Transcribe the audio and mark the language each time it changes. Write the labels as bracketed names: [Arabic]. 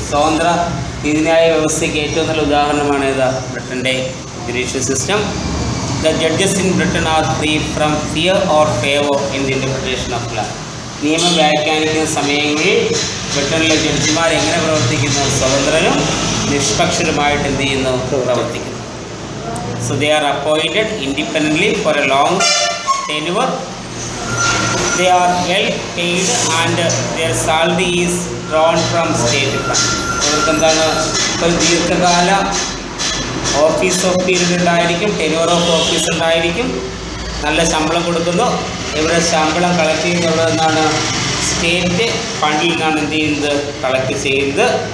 [Malayalam] സ്വതന്ത്ര നീതിന്യായ വ്യവസ്ഥയ്ക്ക് ഏറ്റവും നല്ല ഉദാഹരണമാണ് ഇത് ബ്രിട്ടൻ്റെ judicial system. [English] The judges in Britain are free from fear or favour in the interpretation of law. [Malayalam] നിയമം വ്യാഖ്യാനിക്കുന്ന സമയങ്ങളിൽ ബ്രിട്ടനിലെ ജഡ്ജിമാർ എങ്ങനെ പ്രവർത്തിക്കുന്നു? സ്വതന്ത്രനും നിഷ്പക്ഷരുമായിട്ട് എന്ത് ചെയ്യുന്നു? പ്രവർത്തിക്കുന്നു. [English] So they are appointed independently for a long tenure. They are well paid and their salary is drawn from state fund. [Malayalam] അവർക്ക് എന്താണ് ഒരു ദീർഘകാല ഓഫീസ് ഓഫ് പീരീഡ് ഉണ്ടായിരിക്കും, ടെന്യൂർ ഓഫ് ഓഫീസ് ഉണ്ടായിരിക്കും, നല്ല ശമ്പളം കൊടുക്കുന്നു. ഇവിടെ ശമ്പളം കളക്ട് ചെയ്യുന്നത് എവിടെ നിന്നാണ്? സ്റ്റേറ്റ് ഫണ്ടിൽ നിന്നാണ് എന്ത് ചെയ്യുന്നത്? കളക്ട് ചെയ്യുന്നത്.